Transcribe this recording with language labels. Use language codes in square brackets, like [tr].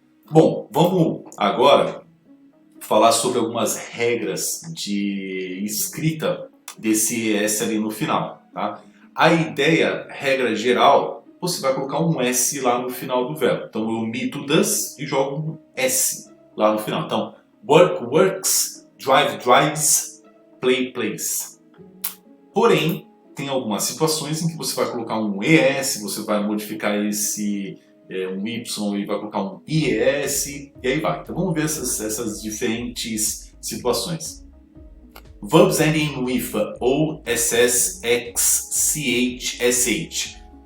[pt] Bom, vamos agora falar sobre algumas regras de escrita desse S ali no final, tá? A ideia, regra geral, você vai colocar um S lá no final do verbo. Então eu omito does e jogo um S lá no final. Então, work, works, drive, drives, play, plays. Porém, tem algumas situações em que você vai colocar um ES, você vai modificar esse um Y e vai colocar um IES e aí vai. Então vamos ver essas diferentes situações. [en] Verbs ending with O, SS, X, CH, SH.